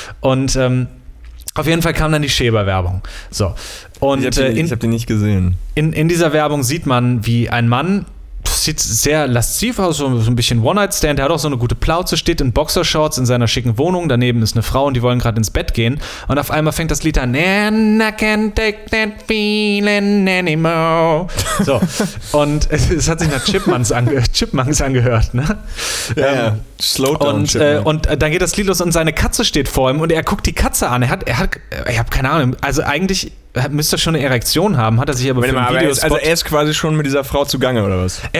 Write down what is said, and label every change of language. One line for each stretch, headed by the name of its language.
German: Und auf jeden Fall kam dann die Schäber-Werbung. So. Und ich hab die nicht gesehen. In dieser Werbung sieht man, wie ein Mann, sieht sehr lasziv aus, so ein bisschen One-Night-Stand, der hat auch so eine gute Plauze, steht in Boxershorts in seiner schicken Wohnung, daneben ist eine Frau und die wollen gerade ins Bett gehen. Und auf einmal fängt das Lied an.
English: And I can't take that feeling anymore.
German: So. Und es hat sich nach Chipmunks angehört, ne? Ja, Slowdown. Und dann geht das Lied los und seine Katze steht vor ihm und er guckt die Katze an. Ich habe keine Ahnung, also eigentlich müsste er schon eine Erektion haben, hat er sich aber für ein Videospot... Also er ist quasi schon mit dieser Frau zugange, oder was?